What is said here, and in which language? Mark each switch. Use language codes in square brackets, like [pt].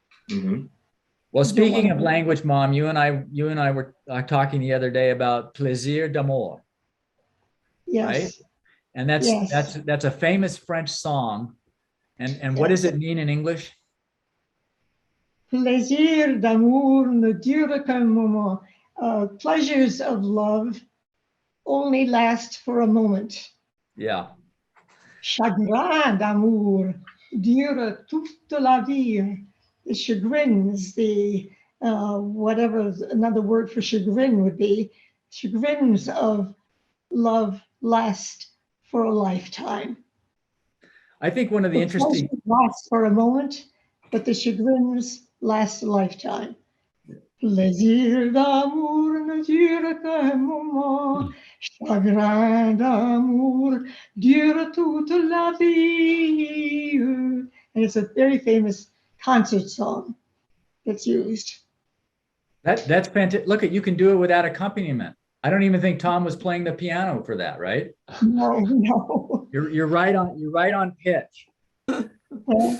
[en] Mm-hmm. Well, speaking of language, Mom, you and I were talking the other day about plaisir d'amour, Yes. right? And that's a famous French song. And what does it mean in English? [fr] Plaisir d'amour ne dure qu'un moment. [en] Pleasures of love only last for a moment. Yeah. [fr] Chagrin d'amour dure toute la vie. [en] The chagrins, whatever another word for chagrin would be, chagrins of love last for a lifetime. I think one of the interesting last for a moment, but the chagrins last a lifetime. [fr] Plaisir d'amour ne dure qu'un moment, chagrin d'amour dure toute la vie. [en] And it's a very famous concert song that's used. That's fantastic. Look, you can do it without accompaniment. I don't even think Tom was playing the piano for that, right? No. You're right on pitch. Well,